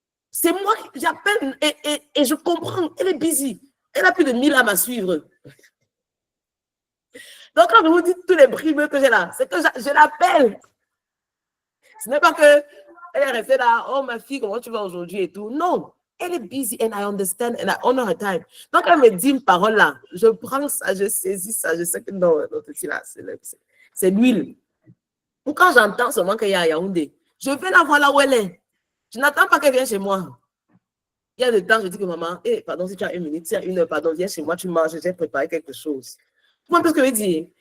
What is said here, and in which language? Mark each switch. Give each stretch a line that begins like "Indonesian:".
French: C'est moi qui j'appelle et je comprends. Elle est busy. Elle a plus de 1000 âmes à suivre. Donc, quand je vous dis tous les brimeux que j'ai là, c'est que je l'appelle. Ce n'est pas que elle est restée là, oh ma fille, comment tu vas aujourd'hui et tout. Non, elle est busy
English: and I understand and I honor her time.
French: Donc, elle me dit une parole là, je prends ça, je saisis ça, je sais que non, là, c'est l'huile. Ou quand j'entends seulement qu'il y a à Yaoundé, je vais la voir là où elle est. Je n'attends pas qu'elle vienne chez moi. Il y a des temps, je dis que maman, pardon, si tu as 1 minute, si tu as 1 heure, pardon, viens chez moi, tu manges, j'ai préparé quelque chose. Tu vois un peu ce que je veux dire?